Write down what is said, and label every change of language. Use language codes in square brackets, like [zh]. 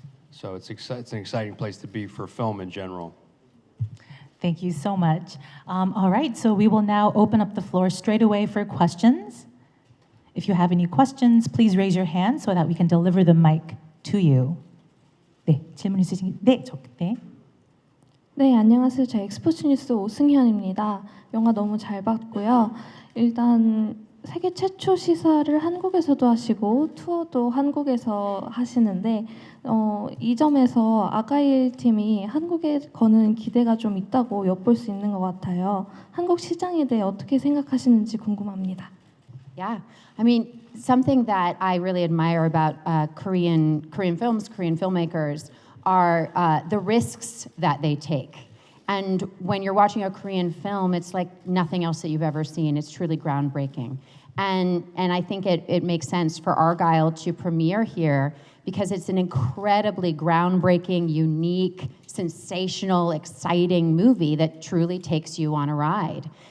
[en] So it's an exciting place to be for film in general. Thank you so much. All right, so we will now open up the floor straight away for questions. If you have any questions, please raise your hand so that we can deliver the mic to you. [ko] 네, 질문 있으신? 네, 네. 네, 안녕하세요. 저 엑스포츠 뉴스 오승현입니다. 영화 너무 잘 봤고요. 일단 세계 최초 시사를 한국에서도 하시고 투어도 한국에서 하시는데 이 점에서 아가일 팀이 한국에 거는 기대가 좀 있다고 엿볼 수 있는 것 같아요. 한국 시장에 대해 어떻게 생각하시는지 궁금합니다. [en] Yeah, I mean, something that I really admire about Korean films, Korean filmmakers, are the risks that they take. And when you're watching a Korean film, it's like nothing else that you've ever seen. It's truly groundbreaking. And I think it makes sense for Argyle to premiere here, because it's an incredibly groundbreaking, unique, sensational, exciting movie that truly takes you on a ride.